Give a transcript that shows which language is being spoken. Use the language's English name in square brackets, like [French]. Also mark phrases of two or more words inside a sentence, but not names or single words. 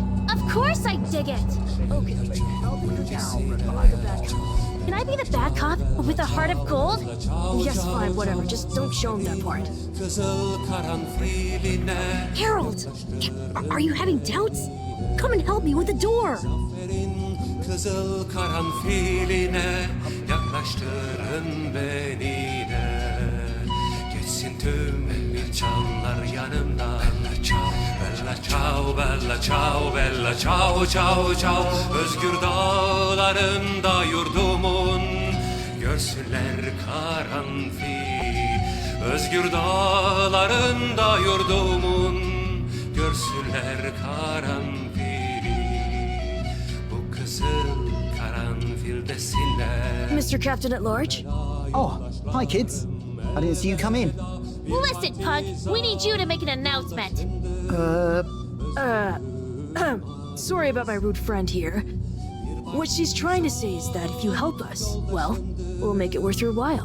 [English] Of course I dig it! Okay, I'll be the bad cop. Can I be the bad cop with a heart of gold? Yes, fine, whatever. Just don't show him that part. Harold! Are you having doubts? Come and help me with the door! [Turkish] Kızıl karanfiline yaklaştırın beni de. Geçsin tüm çanlar yanımdan. [Italian] Bella ciao, bella ciao, bella ciao, ciao, ciao. [Turkish] Özgür dağlarında yurdumun görsünler karanfil. Özgür dağlarında yurdumun görsünler karanfil. Bu kızıl karanfildesinler. [English] Mr. Captain at Large? Oh, hi kids. I didn't see you come in. Listen, Pug, we need you to make an announcement. Sorry about my rude friend here. What she's trying to say is that if you help us, well, we'll make it worth your while.